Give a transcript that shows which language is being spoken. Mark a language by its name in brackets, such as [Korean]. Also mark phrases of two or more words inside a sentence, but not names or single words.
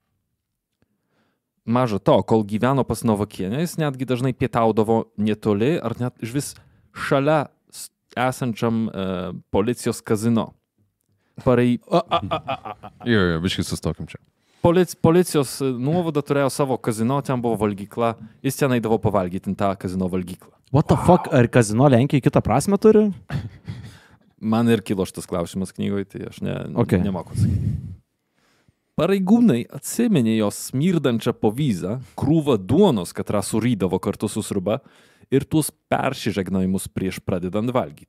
[Lithuanian] Maža to, kol gyveno pas Novakienę, jis netgi dažnai pietaudavo netoli ar net iš vis šalia esančiam policijos kazino. Jo, biškai sustokim čia. Policijos nuovada turėjo savo kazino, ten buvo valgykla, jis ten eidavo pavalgyti tą kazino valgyklą. [English] What the fuck, [Lithuanian] ar kazino Lenkijai kitą prasme turi? Man ir kilo šitas klausimas knygoje, tai aš nemoku atsakyti. Pareigūnai atsiminė jos smirdančią povyzą, krūvą duonos, katrą surydavo kartu su sriuba, ir tuos persižegnajimus prieš pradedant valgyti.